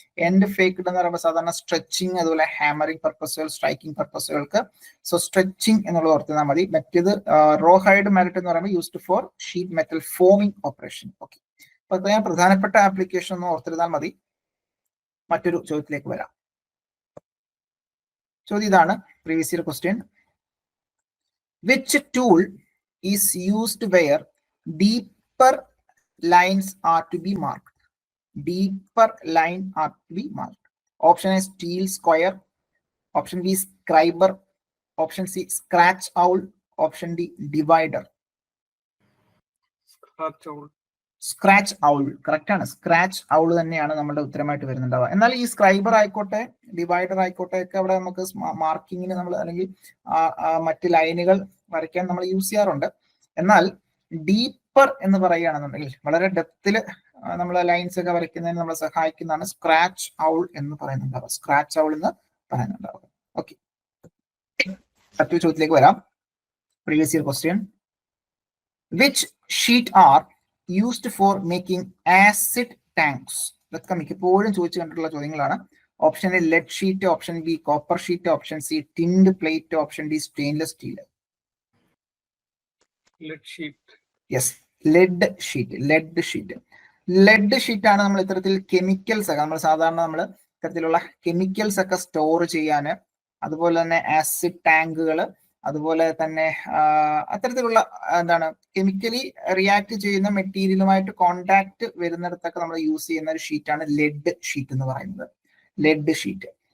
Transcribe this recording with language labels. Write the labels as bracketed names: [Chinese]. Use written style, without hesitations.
[Malayalam] End faked എന്ന് പറയുമ്പോൾ സാധാരണ സ്ട്രെച്ചിങ്, അതുപോലെ ഹാമറിംഗ് പർപ്പസുകൾ, സ്ട്രൈക്കിംഗ് പർപ്പസുകൾക്ക്. സോ സ്ട്രെച്ചിങ് എന്നുള്ളത് ഓർത്താൽ മതി. മറ്റേത് റോ ഹൈഡ് മാലറ്റ് എന്ന് പറയുമ്പോൾ [English] Used for sheet metal forming operation. [Malayalam] Okay, അപ്പൊ ഞാൻ പ്രധാനപ്പെട്ട ആപ്ലിക്കേഷൻ ഒന്ന് ഓർത്തിരുന്നാൽ മതി. മറ്റൊരു ചോദ്യത്തിലേക്ക് വരാം. ചോദ്യം ഇതാണ്, [English] Previous year question: which tool is used where deeper lines are to be marked? Deeper line are to be marked. Option A, steel square. Option B, scriber. Option C, scratch owl. Option D, divider. [Malayalam] Scratch owl correct ആണ്. Scratch owl തന്നെയാണ് നമ്മുടെ ഉത്തരമായിട്ട് വരുന്നുണ്ടാവുക. എന്നാൽ ഈ scriber ആയിക്കോട്ടെ divider ആയിക്കോട്ടെ ഒക്കെ അവിടെ നമുക്ക് മാർക്കിങ്ങിന് നമ്മൾ അല്ലെങ്കിൽ മറ്റ് ലൈനുകൾ വരയ്ക്കാൻ നമ്മൾ യൂസ് ചെയ്യാറുണ്ട്. എന്നാൽ ഡീപ്പർ എന്ന് പറയുകയാണെന്നുണ്ടെങ്കിൽ വളരെ ഡെപ്തിൽ നമ്മൾ ലൈൻസ് ഒക്കെ വരയ്ക്കുന്നതിന് നമ്മളെ സഹായിക്കുന്നതാണ് സ്ക്രാച്ച് ഔൾ എന്ന് പറയുന്നുണ്ടാവുക. സ്ക്രാച്ച് ഔൾ എന്ന് പറയുന്നുണ്ടാവുക. ഓക്കെ, മറ്റൊരു ചോദ്യത്തിലേക്ക് വരാം. Previous year question. [English] Which sheet are used for making acid tanks? [Malayalam] ഇതൊക്കെ മിക്കപ്പോഴും ചോദിച്ചു കണ്ടിട്ടുള്ള ചോദ്യങ്ങളാണ്. [English] Option A lead sheet, option B copper sheet, option C tinned plate, option D stainless steel. [Malayalam] Yes, lead sheet. Lead sheet lead sheet ആണ് നമ്മൾ ഇത്തരത്തിൽ chemicals ഒക്കെ നമ്മൾ സാധാരണ നമ്മൾ ഇത്തരത്തിലുള്ള കെമിക്കൽസ് ഒക്കെ സ്റ്റോർ ചെയ്യാന്, അതുപോലെ തന്നെ ആസിഡ് ടാങ്കുകൾ, അതുപോലെ തന്നെ അത്തരത്തിലുള്ള എന്താണ് കെമിക്കലി റിയാക്ട് ചെയ്യുന്ന മെറ്റീരിയലുമായിട്ട് കോണ്ടാക്ട് വരുന്നിടത്തൊക്കെ നമ്മൾ യൂസ് ചെയ്യുന്ന ഒരു ഷീറ്റാണ് ലെഡ് ഷീറ്റ് എന്ന് പറയുന്നത്. Lead sheet.